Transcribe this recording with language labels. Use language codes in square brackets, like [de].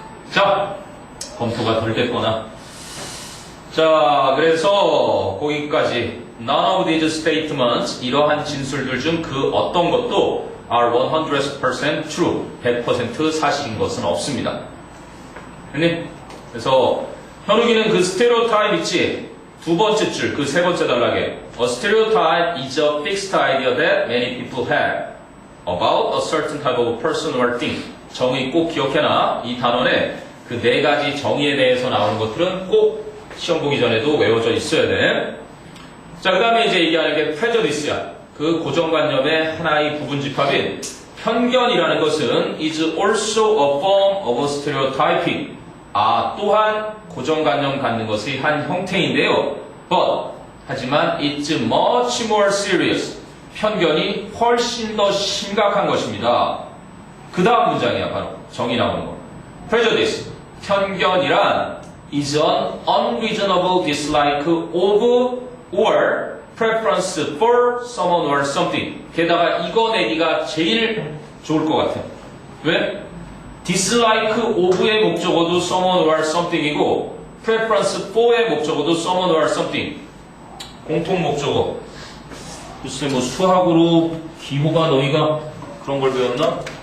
[ko] 자, 검토가 덜 됐거나. 자, 그래서 거기까지 [en] none of these statements [ko] 이러한 진술들 중 그 어떤 것도 [en] are 100% true [ko] 100% 사실인 것은 없습니다. 됐니? 그래서 현욱이는 그 stereotype 있지? 두 번째 줄, 그 세 번째 단락에 [en] A stereotype is a fixed idea that many people have about a certain type of person or thing. [ko] 정의 꼭 기억해놔. 이 단원에 그 네 가지 정의에 대해서 나오는 것들은 꼭 시험 보기 전에도 외워져 있어야 돼. 자, 그 다음에 이제 얘기하는 게 prejudice야. 그 고정관념의 하나의 부분 집합인 편견이라는 것은 [en] is also a form of stereotyping. [ko] 또한 고정관념 갖는 것의 한 형태인데요. [en] But, [ko] 하지만 [en] it's much more serious. [ko] 편견이 훨씬 더 심각한 것입니다. 그 다음 문장이야, 바로. 정의 나오는 거. Prejudice. 편견이란 [en] is an unreasonable dislike of or preference for someone or something. [ko] 게다가 이거 내기가 제일 좋을 것 같아. 왜? [en] dislike of의 목적어도 someone or something이고 preference for의 목적어도 someone or something. [ko] 공통 목적어. 글쎄 뭐 수학으로 기호가 너희가 그런 걸 배웠나?